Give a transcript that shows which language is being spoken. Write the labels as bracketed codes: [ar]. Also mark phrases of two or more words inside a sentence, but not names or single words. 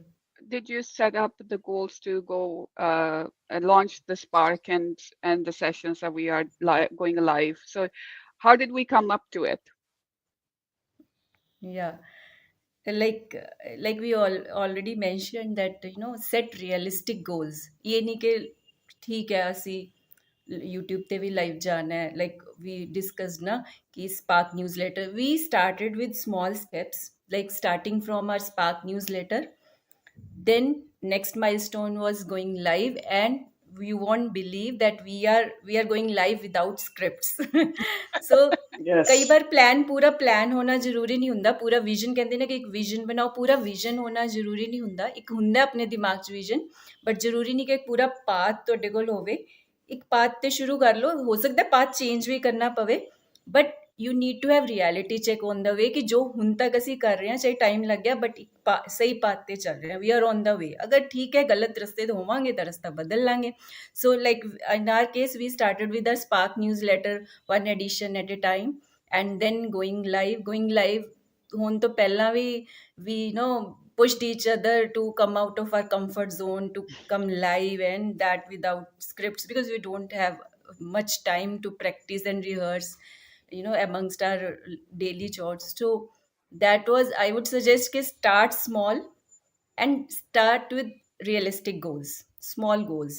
[en] did you set up the goals to go and launch the Spark and the sessions that we are going live? So how did we come up to it? Yeah. Like we all already mentioned that set realistic goals. [hi] ये नहीं कि ठीक है [pa] ਅਸੀਂ YouTube ਤੇ ਵੀ ਲਾਈਵ ਜਾਣਾ ਹੈ, [en] like we discussed [hi] ना कि [en] Spark newsletter, we started with small steps, like starting from our Spark newsletter. Then next milestone was going live, and you won't believe that we are going live without scripts. [pa] So ਕਈ [en] Yes. [pa] ਵਾਰ ਪੂਰਾ ਪਲਾਨ ਹੋਣਾ ਜ਼ਰੂਰੀ ਨਹੀਂ ਹੁੰਦਾ, ਪੂਰਾ ਵਿਜ਼ਨ ਕਹਿੰਦੇ ਨੇ ਕਿ ਇੱਕ ਵਿਜ਼ਨ ਬਣਾਓ, ਪੂਰਾ ਵਿਜ਼ਨ ਹੋਣਾ ਜ਼ਰੂਰੀ ਨਹੀਂ ਹੁੰਦਾ, ਇੱਕ ਹੁੰਦਾ ਆਪਣੇ ਦਿਮਾਗ 'ਚ ਵਿਜ਼ਨ, ਬਟ ਜ਼ਰੂਰੀ ਨਹੀਂ ਕਿ ਇੱਕ ਪੂਰਾ ਪਾਥ ਤੁਹਾਡੇ ਕੋਲ ਹੋਵੇ। ਇੱਕ ਪਾਥ ਤੇ ਸ਼ੁਰੂ ਕਰ ਲਓ, ਹੋ ਸਕਦਾ [en] path change [pa] ਵੀ ਕਰਨਾ ਪਵੇ, [en] But you need to have reality check on the way [pa] ਕਿ ਜੋ ਹੁਣ ਤੱਕ ਅਸੀਂ ਕਰ ਰਹੇ ਹਾਂ, ਚਾਹੇ ਟਾਈਮ ਲੱਗ ਗਿਆ, ਬਟ ਸਹੀ ਪਾਥ ਤੇ ਚੱਲ ਰਹੇ ਹਾਂ, [en] we are on the way. [pa] ਅਗਰ ਠੀਕ ਹੈ ਗਲਤ ਰਸਤੇ ਤੇ ਹੋਵਾਂਗੇ ਤਾਂ ਰਸਤਾ ਬਦਲ ਲਾਂਗੇ। [en] So like in our case we started with a Spark newsletter, one edition at a time, and then going live [pa] ਹੋਣ ਤੋਂ ਪਹਿਲਾਂ [en] we pushed each other to come out of our comfort zone to come live, and that without scripts, because we don't have much time to practice and rehearse amongst our daily chores. So that was, I would suggest, ki start small and start with realistic goals, small goals.